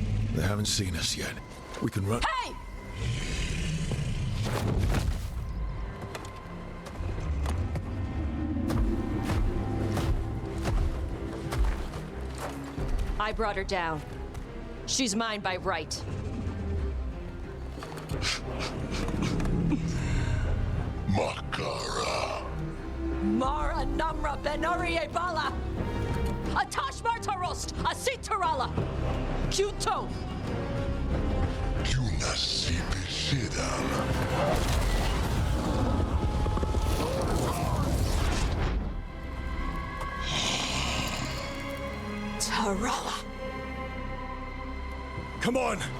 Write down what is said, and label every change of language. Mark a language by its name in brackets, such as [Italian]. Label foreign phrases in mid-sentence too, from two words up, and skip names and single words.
[English] They haven't seen us yet. We can run. Hey! I brought her down. She's mine by right. Makara. Mara Namra Benarie Bala! Atash Martarost! Asitarala! Kuto! Kunasipi Sidam. Tarala! Come on!